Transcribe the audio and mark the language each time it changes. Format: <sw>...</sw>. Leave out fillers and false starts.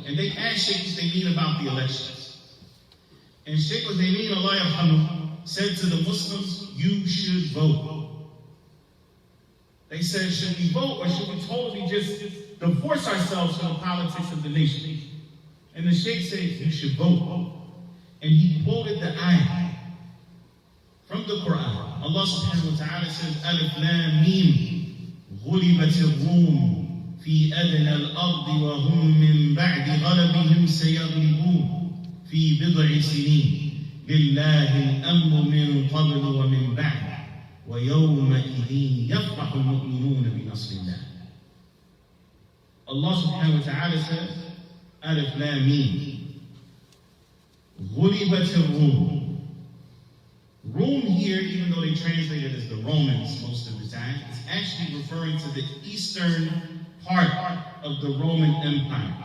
<en>And they asked Shaikh Hussein about the elections. And Shaikh Hussein, Allah yarhamah, said to the Muslims, you should vote. They said, should we vote or should we totally just divorce ourselves from the politics of the nation? And the Shaykh said, you should vote. And he quoted the ayah from the Quran.</en> <ar>Allah subhanahu wa ta'ala</ar> <en>says,</en> <ar>Alif Lam Mim, غُلِبَتِ الرُّومُ فِي أَدْنَى الْأَرْضِ وَهُمْ مِنْ بَعْدِ غَلَبِهِمْ سَيَغْلِبُونَ فِي بِضْعِ سِنِينَ لِلَّهِ الْأَمْرُ مِنْ قَبْلُ وَمِنْ بَعْدِ وَيَوْمَئِذٍ يَفْرَحُ الْمُؤْمِنُونَ بِنَصْرِ اللَّهِ. Allah subhanahu wa ta'ala</ar> <en>says,</en> <ar>Alif Lam Mim, غُلِبَتِ الرُّومُ.</ar> <en>Rome here, even though they translate it as the Romans most of the time, is actually referring to the eastern part of the Roman Empire.</en>